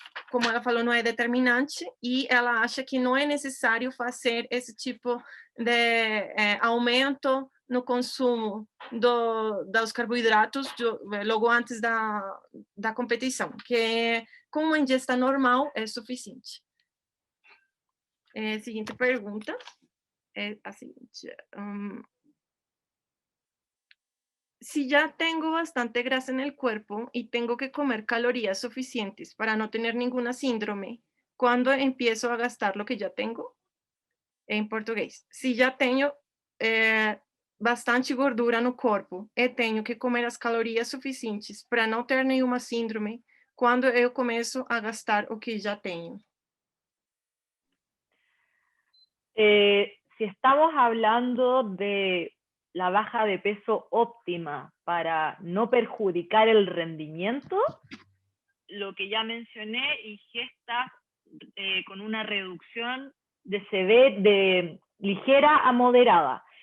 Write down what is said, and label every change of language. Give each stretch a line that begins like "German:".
Portuguese: como ela falou, não é determinante, e ela acha que não é necessário fazer esse tipo de aumento no consumo dos carboidratos logo antes da competição, que com uma ingesta normal é suficiente. Seguinte pergunta é a seguinte.
Spanish: Si ya tengo bastante grasa en el cuerpo y tengo que comer calorías suficientes para no tener ninguna síndrome, ¿cuándo empiezo a gastar lo que ya tengo?
Portuguese: En português. Se já tenho bastante gordura no corpo e tenho que comer as calorias suficientes para não ter nenhuma síndrome, quando eu começo a gastar o que já tenho?
Spanish: Si estamos hablando de la baja de peso óptima para no perjudicar el rendimiento, lo que ya mencioné, ingestas con una reducción de ligera a moderada.